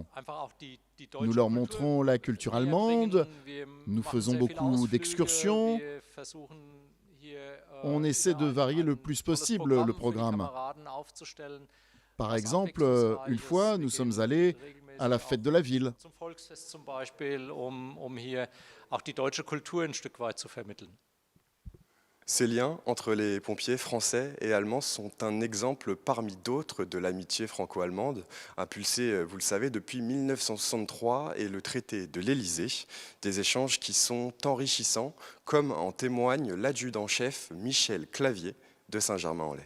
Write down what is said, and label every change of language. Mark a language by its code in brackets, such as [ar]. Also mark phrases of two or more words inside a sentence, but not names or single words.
[fr] Nous leur montrons la culture allemande, nous faisons beaucoup d'excursions, on essaie de varier le plus possible le programme. Par exemple, une fois, nous sommes allés à la fête de la ville. [de] Zum Volksfest zum Beispiel, hier auch die deutsche Kultur ein Stück weit zu vermitteln. [fr] Ces liens entre les pompiers français et allemands sont un exemple parmi d'autres de l'amitié franco-allemande, impulsée, vous le savez, depuis 1963 et le traité de l'Élysée, des échanges qui sont enrichissants, comme en témoigne l'adjudant-chef Michel Clavier de Saint-Germain-en-Laye.